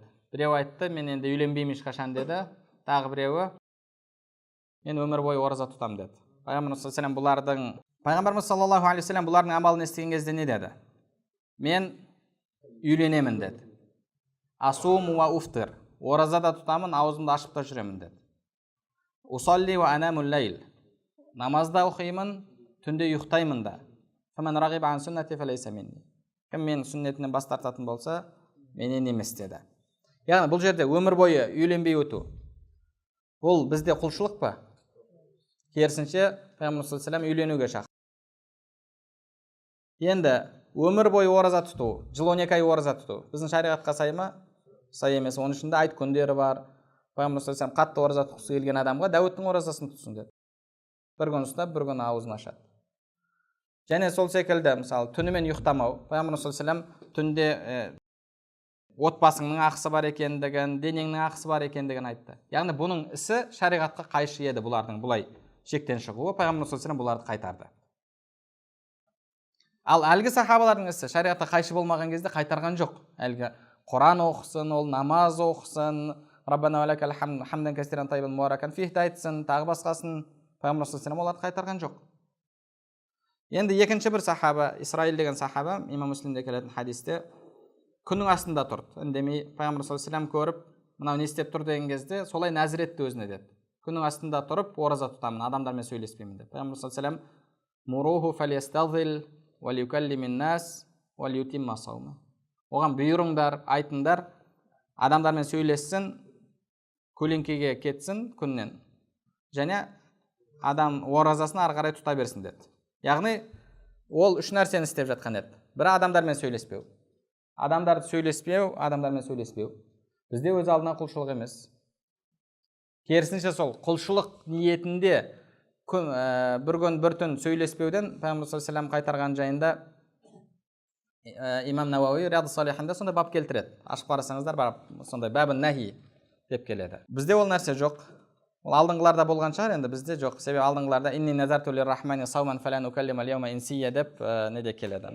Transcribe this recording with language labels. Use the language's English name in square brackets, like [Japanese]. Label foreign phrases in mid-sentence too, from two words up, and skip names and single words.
[Kazakh] Біреу айтты, мен енді үйленбеймін ешқашан деді. Тағы біреуі, мен өмір бойы ораза тұтам деді. Пайғамбарымыз [Arabic] صلى الله عليه وسلم [Kazakh] бұлардың амалын естіген кезде не деді? Мен үйленемін деді. [Arabic] أصوم وأفطر, [Kazakh] ораза да тұтамын, аузымды ашып та жүремін деді. [Arabic] أصلي وأنام الليل, [Kazakh] намазда оқимын, түнде ұйықтаймын да. [Arabic] فمن رغب عن سنتي فليس مني, [Kazakh] кім менің сүннетімнен бас тартатын болса, менен емес деді. Яғни бұл жерде өмір бойы үйленбей өту, бұл бізде құлшылық па? Керісінше Пайғамбар [Arabic] صلى الله عليه وسلم [Kazakh] үйленуге шақырды. Енді өмір бойы ораза тұту, жыл 12 ай ораза тұту біздің шариғатқа сай ма? Сай емес. Оның ішінде айт күндері бар. Пайғамбар [Arabic] صلى الله عليه وسلم [Kazakh] қатты ораза тұтқысы келген адамға Дәуіттің оразасын тұтсын деді. Бір күн ұстап, бір күн аузын ашады. Және сол секілді, мысалы, түнімен ұйықтамау. Пайғамбар [Arabic] صلى الله عليه وسلم [Kazakh] түнде отбасыңның ақысы бар екендігін, денеңнің ақысы бар екендігін айтты. Яғни бұның ісі шариғатқа қайшы еді, бұлардың бұлай шектен шығуы. Пайғамбар [Arabic] صلى الله عليه وسلم [Kazakh] бұларды қайтарды. Ал әлгі сахабалардың ісі шариғатқа қайшы болмаған кезде қайтарған жоқ. Әлгі Құран оқысын, ол намаз оқысын, [Arabic] ربنا ولك الحمد حمدا كثيرا طيبا مباركا فيه [Kazakh] айтсын, тағы басқасын Пайғамбар [Arabic] صلى الله عليه وسلم [Kazakh] оларды қайтарған жоқ. Енді екінші бір сахаба, Исраил деген сахаба, Имам Муслимде келетін хадисте, күннің астында тұрды. Үндемей Пайғамбар [Arabic] صلى الله عليه وسلم [Kazakh] көріп, мынау не істеп тұр деген кезде, солай нәзір етті өзіне деді. Күннің астында тұрып, ораза тұтамын, адамдармен сөйлеспеймін деді. [Arabic] Пайғамбар صلى الله عليه وسلم مروه فليستظل وليكلم الناس وليتم صومه. [Kazakh] Оған бұйырыңдар, айтыңдар, адамдармен сөйлессін, көлеңкеге кетсін күннен. Және адам оразасын ары қарай тұта берсін деді. Яғни ол үш нәрсені істеп жатқан еді. Бірі адамдармен сөйлеспеу. Адамдармен сөйлеспеу. Бізде өз алдына құлшылық емес. Керісінше сол құлшылық ниетінде бір күн бір түн сөйлеспеуден Пайғамбар [Arabic] صلى الله عليه وسلم [Kazakh] қайтарған жайында Имам Науауи Риядус Салихинде сондай бап келтіреді. Ашып қарасаңыздар, сондай бабын нахи деп келеді. Бізде ол нәрсе жоқ. Ол алдыңғыларда болған шығар, енді бізде жоқ. Себебі алдыңғыларда [Arabic] إني نذرت للرحمن صوما فلن أكلم اليوم إنسيا [Kazakh] деп неде келеді.